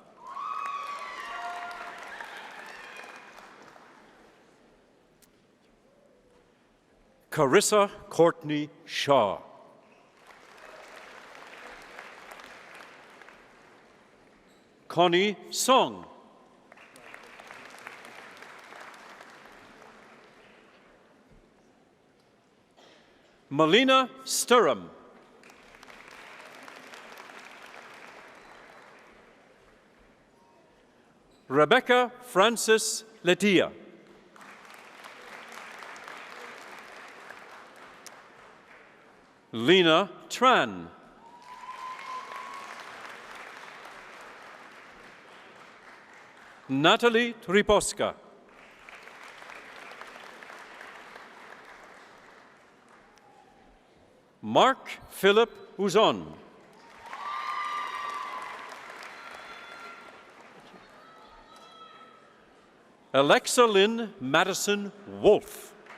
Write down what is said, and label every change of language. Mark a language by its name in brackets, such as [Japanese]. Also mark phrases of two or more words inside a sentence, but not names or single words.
[English] Carissa Courtney Shaw. Connie Song. Melina Sturham. Rebecca Francis Letia. Lena Tran. Natalie Triposka. Mark Philip Uzon. Alexa Lynn Madison Wolf.